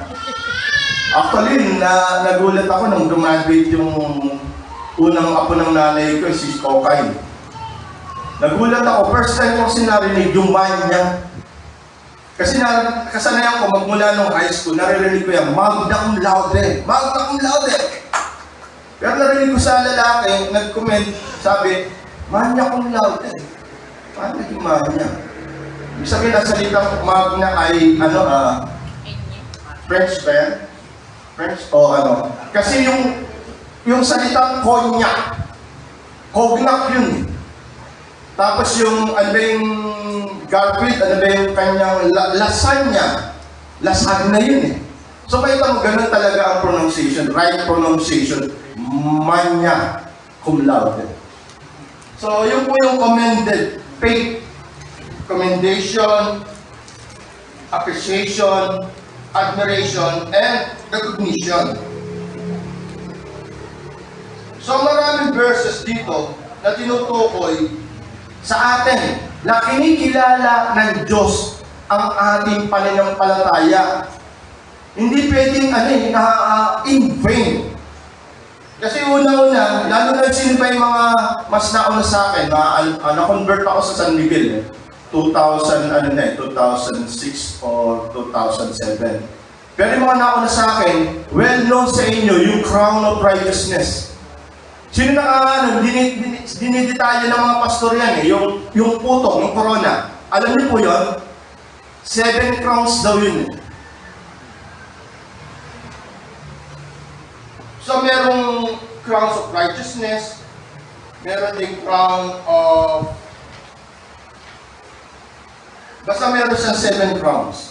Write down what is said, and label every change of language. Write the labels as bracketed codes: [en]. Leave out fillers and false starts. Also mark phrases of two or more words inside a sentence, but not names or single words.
[tl] Actually, nagulat ako nung graduate yung unang apo ng nanay ko, si Kokay. Nagulat ako, [en] first time [tl] ko narinig yung manya. Kasi kasanayan ko, magmula nung [en] high school, [tl] naririnig ko yan, [la] magna cum laude, magna cum laude. [tl] Pero narinig ko sa lalaki, nag-comment, sabi, [la] magna cum laude. [tl] Paano naging magna? Ibig sabihin, nasalitang magna ay, French ba yan? French? O Kasi yung salitang cognac, cognac yun. Tapos yung, Garfield, yung kanyang lasagna. Lasagna yun So makita mo, ganun talaga ang pronunciation, [en] right pronunciation. [la] Magna cum laude. [tl] So yun po yung [en] commended faith, commendation, appreciation, admiration, and recognition. [tl] So maraming verses dito na tinutukoy sa atin na kinikilala ng Diyos ang ating pananampalataya. Hindi pwedeng [en] in vain. [tl] Kasi una-una, lalo na sino pa yung mga mas nauna sa akin, na-convert ako sa San Miguel 2006 or 2007. Pero yung mga nauna sa akin, [en] well known [tl] sa inyo, yung [en] crown of righteousness. [tl] Sino dinidetalye ng mga pastor yan yung putong, yung corona. Alam niyo po yun? [en] 7 crowns [tl] daw yun So merong [en] crowns of righteousness, [tl] meron ding [en] crown of [tl] basta meron siyang [en] 7 crowns.